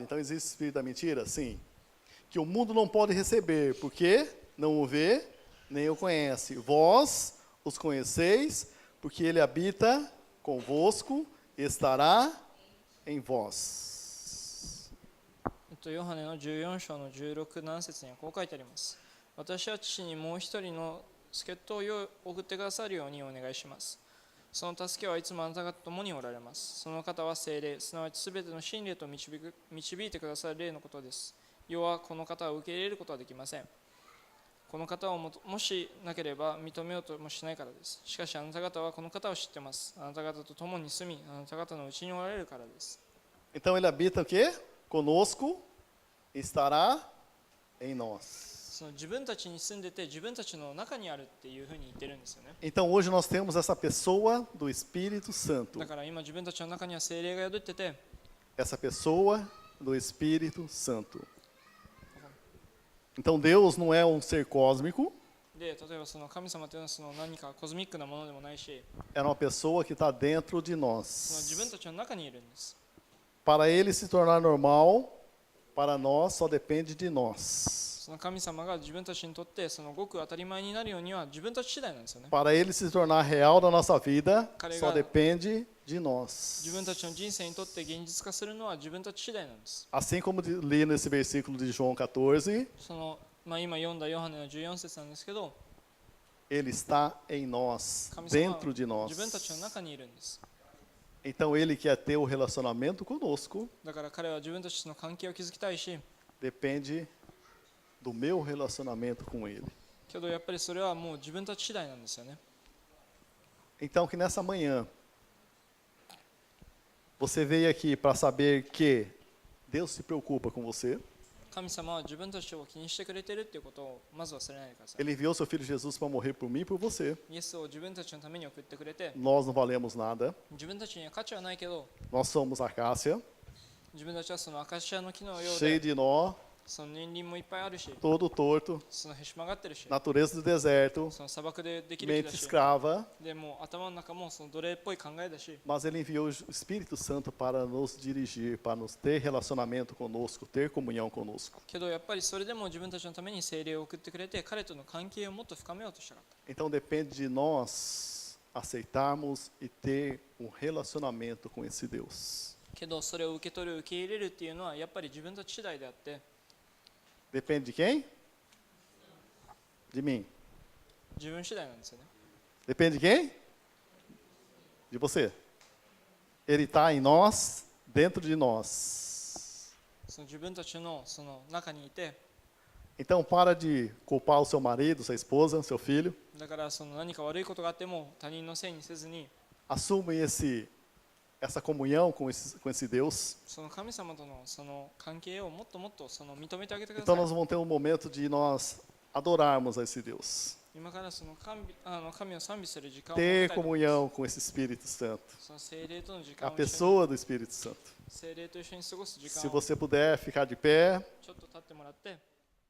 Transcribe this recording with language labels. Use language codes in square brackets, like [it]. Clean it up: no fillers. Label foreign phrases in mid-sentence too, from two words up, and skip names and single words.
[pt] Então existe o Espírito da mentira? Sim. Que o mundo não pode receber, porque não o vê, nem o conhece. Vós os conheceis, porque Ele habita convosco e estará em vós. [ja] ヨハネの14章の16、7節にはこう書いてあります。私は父にもう一人の助っ人を送ってくださるようにお願いします。その助けはいつもあなた方と共におられます。その方は聖霊、すなわちすべての真理へと導いてくださる霊のことです。世はこの方を受け入れることはできません。この方をもしなければ認めようともしないからです。しかしあなた方はこの方を知っています。あなた方と共に住み、あなた方のうちにおられるからです。 [pt] Então ele habita o quê? Conosco, estará em nós. [ja] その自分たちに住んでて自分たちの中にあるっていうふうに言ってるんですよね。 [pt] Então hoje nós temos essa pessoa do Espírito Santo. [ja] だから今自分たちの中には聖霊が宿ってて、 [pt] Essa pessoa do Espírito Santo. Então Deus não é um ser cósmico, [ja] で例えばその神様というのはその何かコズミックなものでもないし、 [pt] é uma pessoa que está dentro de [ja] その自分 [pt] nós. [ja] たちの中にいるんです。 [pt] Para ele se tornar normal, para nós só depende de nós. [ja] その神様が自分たちにとってそのごく当たり前になるようには自分たち次第なんですよね。 [pt] Para ele se tornar real na nossa vida, Carregado. só depende de nós. [ja] 自分たちの人生にとって現実化するのは自分たち次第なんです。 [pt] Assim como li nesse versículo de João 14, [ja] その今読んだヨハネの14節なんですけど、 [pt] ele está em nós, [ja] 神様は [pt] dentro de nós. [ja] 自分たちの中にいるんです。 [pt] Então ele quer ter o relacionamento conosco, [ja] だから彼は自分たちの関係を築きたいし、 [pt] depende do meu relacionamento com ele. [ja] けどやっぱりそれはもう自分たち次第なんですよね。 [pt] Então que nessa manhã você veio aqui para saber que Deus se preocupa com você. [ja] 神様は自分たちを気にしてくれているということをまず忘れないでください。 [pt] Ele enviou seu filho Jesus para morrer por mim e por você. [ja] イエスを自分たちのために送ってくれて、 [pt] Nós não valemos nada. [ja] 自分たちには価値はないけど、 [pt] Nós somos acácia, [ja] 自分たちはそのアカシアの木のよう [pt] cheio [ja] で、 [pt] de nó, [ja] その年輪もいっぱいあるし、 [pt] todo torto, [ja] そのへし曲がってるし、 [pt] natureza do deserto, [ja] その砂漠でできる木 [pt] mente [ja] だし、 [pt] escrava, [ja] でもう頭の中もその奴隷っぽい考えだし、 [pt] mas ele enviou o Espírito Santo para nos dirigir, para nos ter relacionamento conosco, ter comunhão conosco. [ja] けどやっぱりそれでも自分たちのために聖霊を送ってくれて、彼との関係をもっと深めようとしたかった。 [pt] Então depende de nós aceitarmos e ter um relacionamento com esse Deus. [ja] けどそれを受け取る、受け入れるっていうのはやっぱり自分たち次第であって、 [pt] Depende de quem? De mim. [ja] 自分次第なんですよね。 [pt] Depende de quem? De você. Ele está em nós, dentro de nós. [ja] その自分たちのその中にいて、 [pt] Então, para de culpar o seu marido, sua esposa, seu filho. [ja] だからその何か悪いことがあっても他人のせいにせずに、 [pt] Assume essa comunhão com esse Deus. [ja] その神様とのその関係をもっともっとその認めてあげてくだ [pt] Então, [ja] さい。 [pt] nós vamos ter um momento de nós adorarmos a esse Deus. [ja] 今からその神を賛美する時間を持ち [pt] Ter [ja] たいと思います。 [pt] comunhão com esse Espírito Santo. [ja] その聖霊との時 [pt] A [ja] 間を一緒に [pt] pessoa do Espírito Santo. [ja] 聖霊と一緒に過ごす時 [pt] Se [ja] 間を [pt] você puder ficar de pé. [ja] ちょっと立ってもらって。